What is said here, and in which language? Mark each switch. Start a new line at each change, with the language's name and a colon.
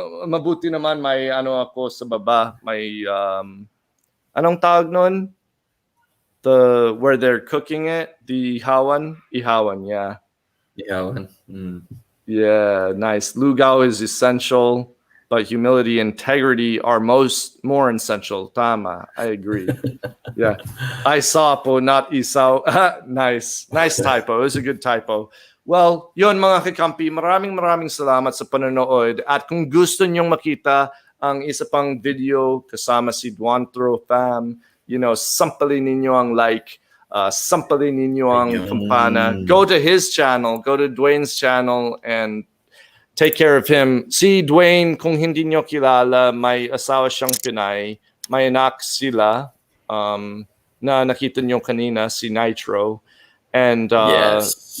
Filipino: Mabuti naman may ano ako sa baba, may anong tawag nun?
English: Where they're cooking it, the ihawan, yeah.
Filipino: Ihawan.
English: Yeah, nice. Lugaw is essential, but humility and integrity are more essential.
Filipino: Tama,
English: I agree. Yeah. Isaw po, not isaw. Nice. Nice typo. It was a good typo. Well,
Filipino: yun mga kakampi, maraming salamat sa panonood. At kung gusto nyong makita ang isa pang video kasama si Dwaine Fam, sampalin ninyo ang like, sampalin ninyo ang kampana.
English: Go to his channel, go to Dwaine's channel, and take care of him.
Filipino: Si Dwaine, kung hindi nyo kilala, may asawa siyang Pinay. May anak sila na nakita nyo kanina, si Nitro.
English: And yes.